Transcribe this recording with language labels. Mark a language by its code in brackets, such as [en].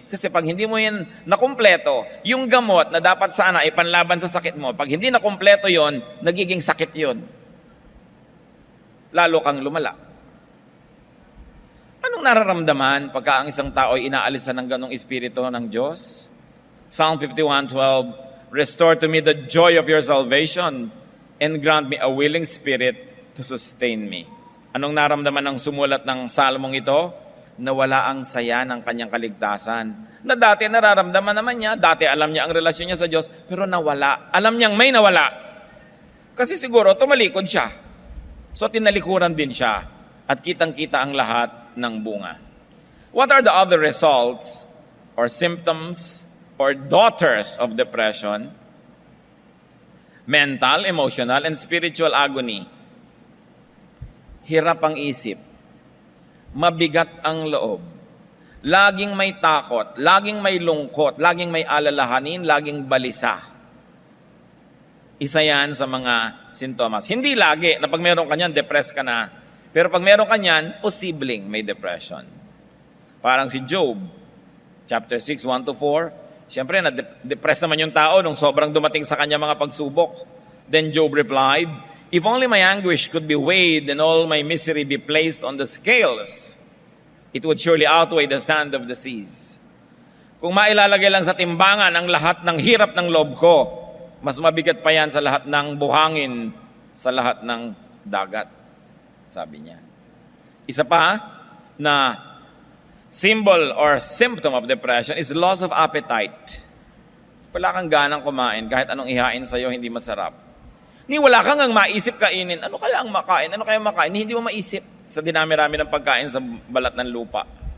[tl] Kasi pag hindi mo yan nakumpleto, yung gamot na dapat sana ipanlaban sa sakit mo, pag hindi nakumpleto yon, nagiging sakit yon. lalo kang lumala. Anong nararamdaman pagka ang isang tao ay inaalisan ng ganong espiritu ng Diyos? [en] Psalm 51:12, "Restore to me the joy of your salvation and grant me a willing spirit to sustain me." [tl] Anong naramdaman ng sumulat ng salmong ito? Nawala ang saya ng kanyang kaligtasan. Na dati nararamdaman naman niya, dati alam niya ang relasyon niya sa Diyos, pero nawala. Alam niyang may nawala. Kasi siguro tumalikod siya. So tinalikuran din siya at kitang-kita ang lahat ng bunga. [en] What are the other results or symptoms or daughters of depression? Mental, emotional, and spiritual agony. [tl] Hirap ang isip. Mabigat ang loob. Laging may takot, laging may lungkot, laging may alalahanin, laging balisa. Isa yan sa mga sintomas. Hindi lagi na pag meron ka niyan, depressed ka na. Pero pag meron ka niyan, posibleng may depression. Parang si Job, chapter 6, 1-4. Siyempre, na-depressed naman yung tao nung sobrang dumating sa kanya mga pagsubok. [en] Then Job replied, "If only my anguish could be weighed and all my misery be placed on the scales, it would surely outweigh the sand of the seas." [tl] Kung mailalagay lang sa timbangan ang lahat ng hirap ng loob ko, mas mabigat pa yan sa lahat ng buhangin, sa lahat ng dagat, sabi niya. Isa pa na [en] symbol or symptom of depression is loss of appetite. [tl] Wala kang ganang kumain kahit anong ihain sa'yo, hindi masarap. Ni wala kang ang maisip kainin. Ano kaya ang makain? Ano kaya makain? Hindi mo maisip sa dinami-rami ng pagkain sa balat ng lupa.